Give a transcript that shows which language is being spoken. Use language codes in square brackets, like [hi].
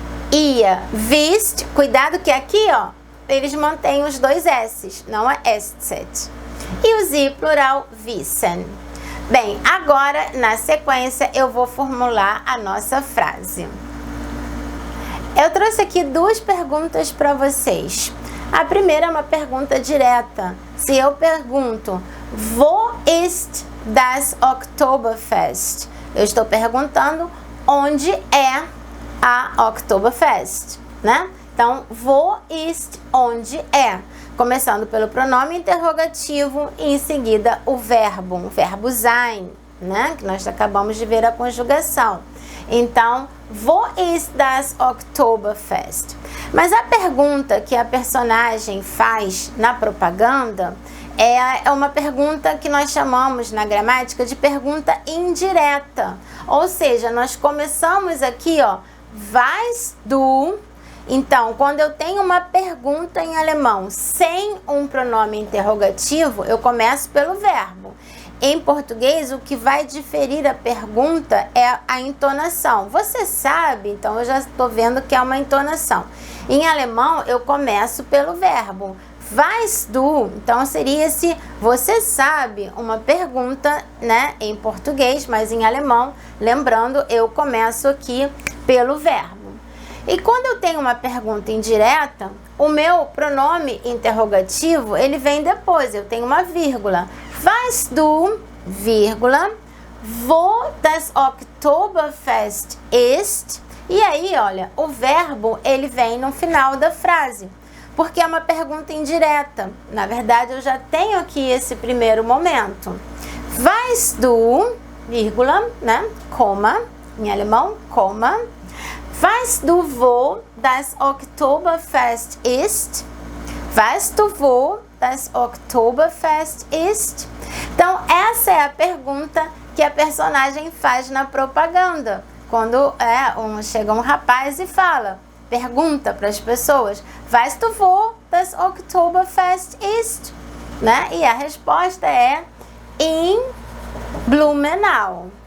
[de] Ihr wisst, [pt] cuidado que aqui, ó, eles mantêm os 2 S's, não é SZ. E o Sie plural, wissen. Bem, agora, na sequência, eu vou formular a nossa frase. Eu trouxe aqui 2 perguntas para vocês. A primeira é uma pergunta direta. Se eu pergunto, [de] wo ist das Oktoberfest? [pt] Eu estou perguntando onde é a Oktoberfest, né? Então, [de] wo ist, [pt] onde é? Começando pelo pronome interrogativo e em seguida o verbo sein, né? Que nós acabamos de ver a conjugação. Então, [de] wo ist das Oktoberfest? [pt] Mas a pergunta que a personagem faz na propaganda é uma pergunta que nós chamamos na gramática de pergunta indireta. Ou seja, nós começamos aqui, ó, [de] weißt du? [pt] Então, quando eu tenho uma pergunta em alemão sem um pronome interrogativo, eu começo pelo verbo. Em português, o que vai diferir a pergunta é a entonação. Você sabe? Então, eu já estou vendo que é uma entonação. Em alemão, eu começo pelo verbo. [de] Weißt du? [pt] Então, seria se você sabe, uma pergunta, né, em português, mas em alemão, lembrando, eu começo aqui pelo verbo. E quando eu tenho uma pergunta indireta, o meu pronome interrogativo, ele vem depois, eu tenho uma vírgula. [de] Weißt du, [pt] vírgula, [de] wo das Oktoberfest ist? [pt] E aí, olha, o verbo, ele vem no final da frase, porque é uma pergunta indireta. Na verdade, eu já tenho aqui esse primeiro momento. [de] Weißt du, [pt] vírgula, né, coma, em alemão, coma. [de] Weißt du, wo das Oktoberfest ist? Weißt du, wo das Oktoberfest ist? [pt] Então, essa é a pergunta que a personagem faz na propaganda. Quando chega um rapaz e fala, pergunta para as pessoas, [de] weißt du, wo das Oktoberfest ist? [pt] Né? E a resposta é in Blumenau.